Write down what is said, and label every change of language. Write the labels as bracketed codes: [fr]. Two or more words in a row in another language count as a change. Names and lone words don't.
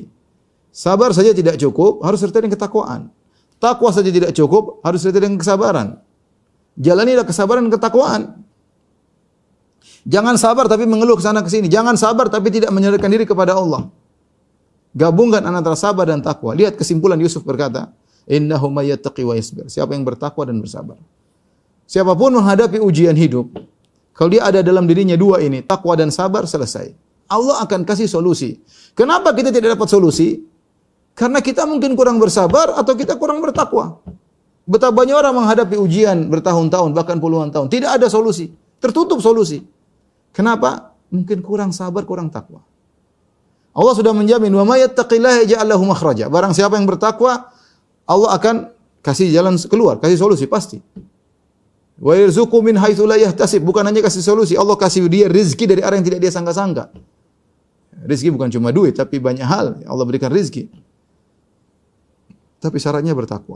[id] Sabar saja tidak cukup, harus sertai dengan ketakwaan. Takwa saja tidak cukup, harus sertai dengan kesabaran. Jalanilah kesabaran dan ketakwaan. Jangan sabar tapi mengeluh ke sana ke sini. Jangan sabar tapi tidak menyerahkan diri kepada Allah. Gabungkan antara sabar dan takwa. Lihat kesimpulan Yusuf berkata, [ar] "إنه من يتق ويصبر." [id] Siapa yang bertakwa dan bersabar. Siapapun menghadapi ujian hidup, kalau dia ada dalam dirinya dua ini, takwa dan sabar, selesai. Allah akan kasih solusi. Kenapa kita tidak dapat solusi? Karena kita mungkin kurang bersabar atau kita kurang bertakwa. Betapa banyak orang menghadapi ujian bertahun-tahun, bahkan puluhan tahun. Tidak ada solusi. Tertutup solusi. Kenapa? Mungkin kurang sabar, kurang takwa. Allah sudah menjamin, [ar] "ومن يتق الله يجعل له مخرجا." [id] Barang siapa yang bertakwa, Allah akan kasih jalan keluar, kasih solusi pasti. [ar] ويرزق من حيث لا يحتسب, [id] bukan hanya kasih solusi, Allah kasih dia rezeki dari arah yang tidak dia sangka-sangka. Rezeki bukan cuma duit, tapi banyak hal Allah berikan rezeki. Tapi syaratnya bertakwa.